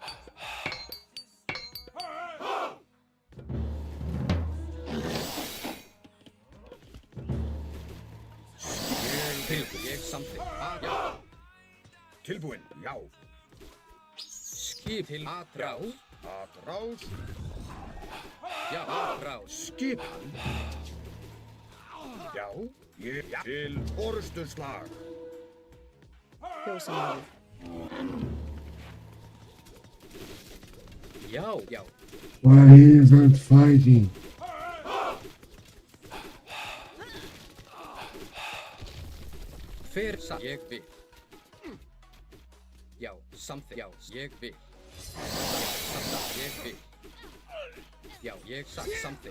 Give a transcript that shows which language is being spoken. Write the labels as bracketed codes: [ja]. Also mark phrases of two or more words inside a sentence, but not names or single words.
[is] Tilbúin. Ég samþykkt. Já. Tilbúin. Já. Skip til atrás. Atrás. Já, atrás. Skipan. Já. Ég til orustuslag. Fjósamaður. Já, já. [en] Why he isn't fighting? [is] Hver? Satt. Ég vil. Já, samþykkt. Já, ég vil. Satt. Ég vil. Já, ég satt. Samþykkt.